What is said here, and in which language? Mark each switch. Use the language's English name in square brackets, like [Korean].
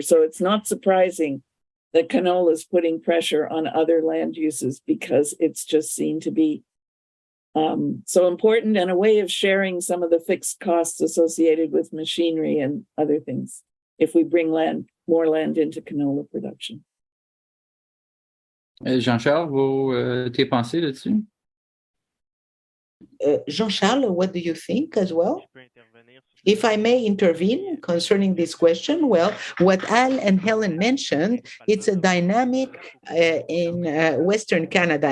[English] So it's not surprising that canola is putting pressure on other land uses because it's just seen to be so important and a way of sharing some of the fixed costs associated with machinery and other things if we bring more land into canola production. [French] Jean-Charles, tes pensées là-dessus? [English] Jean-Charles, what do you think as well? If I may intervene concerning this question, well, what Al and Helen mentioned, it's a dynamic in Western Canada.